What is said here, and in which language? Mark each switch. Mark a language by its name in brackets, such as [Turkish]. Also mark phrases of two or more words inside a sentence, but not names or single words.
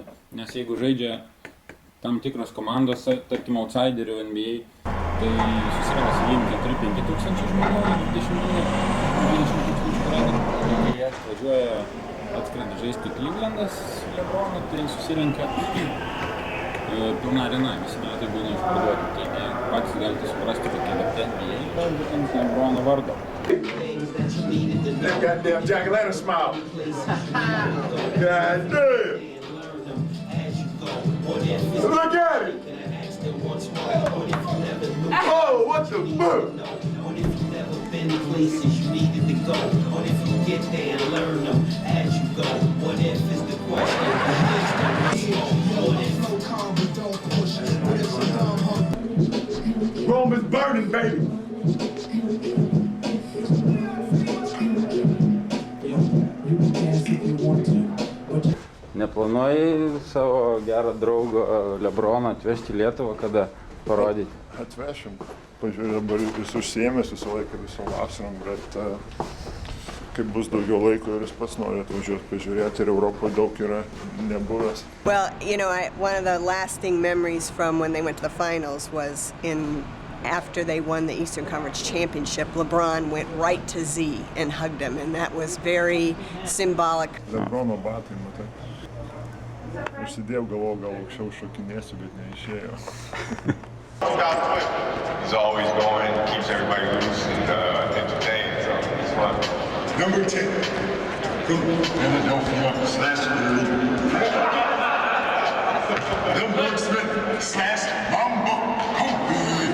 [Lithuanian] Nes jeigu žaidžia tam tikros komandos, tarkim, outsiderių NBA, tai susirenka sakykim 4-5 tūkstančių žmonių ir 20 tūkstančių pradeda. Kai jie atvažiuoja, atskrenda žaisti Clevelandas LeBroną, tai susirenka pilna arena, visi bilietai būna išparduoti. Taigi patys galite suprasti, kokia vertė NBA yra būtent LeBrono vardo. [English] That goddamn Jack Atlanta smile. God damn. Look at it. Oh, what the fuck? What if you never been places you needed to go? What if you get there and learn them as you go? What if is the question? What if? Rome is burning, baby. [Lithuanian] Neplanuoji savo gerą draugą LeBroną atvežti į Lietuvą, kada parodyti? Atvešim. Pažiūrėjau, dabar jis užsiėmęs visą laiką, visą vasarom, bet kaip bus daugiau laiko ir jis pats nori atvažiuoti, pažiūrėti, ir Europoje daug yra nebuvęs. [English] Well, you know, one of the lasting memories from when they went to the finals was after they won the Eastern Conference Championship, LeBron went right to Z and hugged him, and that was very symbolic. [Lithuanian] LeBrono batai, matai. Užsidėjau, galvojau, gal aukščiau šokinėsiu, bet neišėjo. [English] He's always going, keeps everybody loose and entertained, so it's fun. Number 10, Philadelphia / Number Smith / Mamba Kobe.